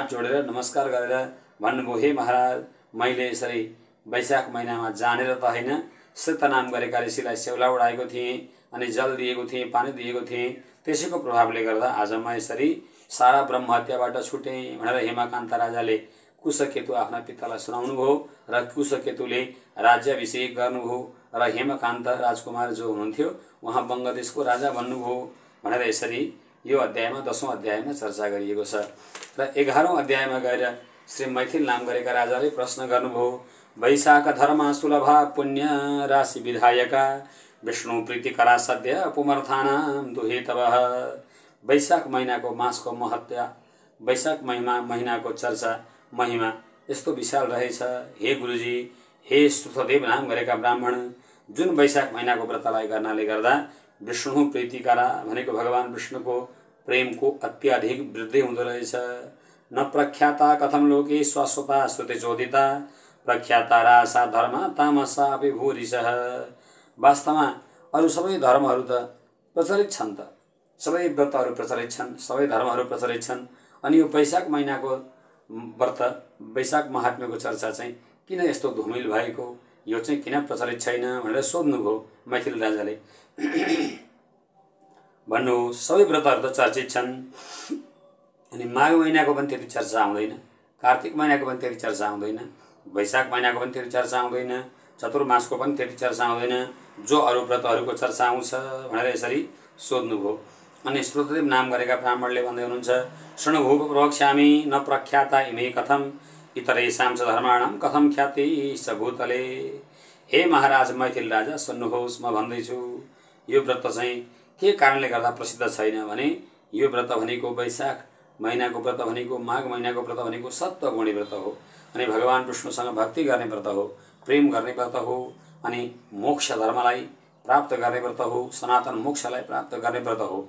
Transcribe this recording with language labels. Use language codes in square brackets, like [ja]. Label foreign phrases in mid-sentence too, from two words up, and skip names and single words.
[ne] जोडेर नमस्कार गरेर भन्नुभयो, हे महाराज मैले यसरी वैशाख महिनामा जानेर त होइन श्रुत नाम गरेका ऋषिलाई सेउला उडाएको थिएँ अनि जल दिएको थिएँ, पानी दिएको थिएँ, त्यसैको प्रभावले गर्दा आज म यसरी सारा ब्रह्म हत्याबाट छुटेँ भनेर हेमकान्त राजाले कुशकेतु आफ्ना पितालाई सुनाउनुभयो र कुशकेतुले राज्याभिषेक गर्नुभयो र हेमकान्त राजकुमार जो हुनुहुन्थ्यो उहाँ बङ्गदेशको राजा बन्नुभयो भनेर यसरी यो अध्यायमा 10औं अध्यायमा चर्चा गरिएको छ। र 11औं अध्यायमा गएर श्री मैथिल नाम गरेका राजाले प्रश्न गर्नुभयो, [sa] वैशाख धर्म सुलभा पुण्य राशि विधायका विष्णु प्रीतिकरा सद्य पुमर्थानाम दुहितवः। [ne] वैशाख महीनाको मासको महत्व, वैशाख महीनाको चर्चा महिमा यस्तो विशाल रहेछ। हे गुरुजी, हे श्रुतदेव नाम गरेका ब्राह्मण, जुन वैशाख महीनाको व्रतलाई गर्नाले गर्दा [sa] विष्णु प्रीतिकरा [ne] भनेको भगवान विष्णुको प्रेमको अत्याधिक वृद्धि हुँदो रहेछ। [sa] न प्रख्याता कथम लोके शाश्वता श्रुतिचोदिता प्रख्याता रासा धर्म तामसा विभूरिशः। [ne] वास्तवमा अरू सबै धर्महरू त प्रचलित छन्, त सबै व्रतहरू प्रचलित छन्, सबै धर्महरू प्रचलित छन्, अनि यो वैशाख महिनाको व्रत वैशाख महात्म्यको चर्चा चाहिँ किन यस्तो धुमिल भएको, यो चाहिँ किन प्रचलित छैन भनेर सोध्नुभयो मैथिल राजाले। भन्नु सबै व्रतहरू त चर्चित छन्, अनि माघ महिनाको पनि त्यति चर्चा आउँदैन, कार्तिक महिनाको पनि त्यति चर्चा आउँदैन, वैशाख महिनाको पनि त्यति चर्चा आउँदैन, चतुर्मासको पनि त्यति चर्चा आउँदैन, जो अरू व्रतहरूको चर्चा आउँछ भनेर यसरी सोध्नुभयो। अनि श्रुतदेव नाम गरेका ब्राह्मणले भन्दै हुनुहुन्छ, [sa] शृणुभूप प्रवक्ष्यामि न प्रख्याता इमे कथम इतरेषां च धर्माणां कथम ख्याति स भूतले। [ne] हे महाराज मैथिल राजा सुन्नुहोस्, म भन्दैछु यो व्रत चाहिँ के कारणले गर्दा प्रसिद्ध छैन भने यो व्रत भनेको वैशाख महिनाको व्रत भनेको माघ महिनाको व्रत भनेको सत्वगुणी व्रत हो। अनि भगवान विष्णुसँग भक्ति गर्ने व्रत हो, प्रेम गर्ने व्रत हो, अनि मोक्ष धर्मलाई प्राप्त गर्ने व्रत हो, सनातन मोक्षलाई प्राप्त गर्ने व्रत हो।